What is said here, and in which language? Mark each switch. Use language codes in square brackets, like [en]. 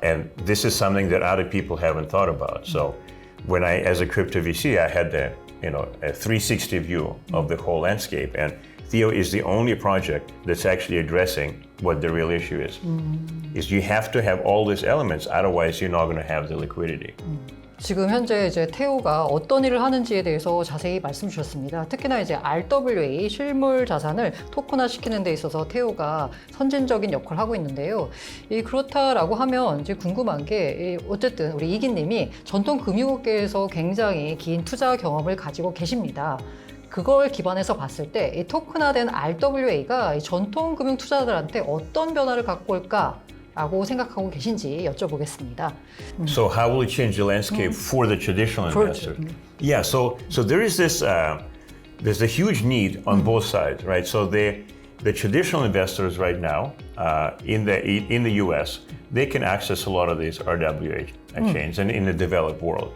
[en] And this is something that other people haven't thought about. So when as a crypto VC, I had a 360 view of the whole landscape. And Theo is the only project that's actually addressing what the real issue is. Is you have to have all these elements, otherwise you're not going to have the liquidity. [ko] 지금 현재 이제 테오가 어떤 일을 하는지에 대해서 자세히 말씀 주셨습니다. 특히나 이제 RWA 실물 자산을 토큰화 시키는 데 있어서 테오가 선진적인 역할을 하고 있는데요. 그렇다라고 하면 이제 궁금한 게 어쨌든 우리 이기님이 전통 금융업계에서 굉장히 긴 투자 경험을 가지고 계십니다. 그걸 기반해서 봤을 때 이 토큰화된 RWA가 전통 금융 투자자들한테 어떤 변화를 갖고 올까? 라고 생각하고 계신지 여쭤보겠습니다. [en] So how will it change the landscape for the traditional investor? Yeah, so there is this, there's a huge need on both sides, right? So the traditional investors right now in the US, they can access a lot of these RWA chains and in the developed world.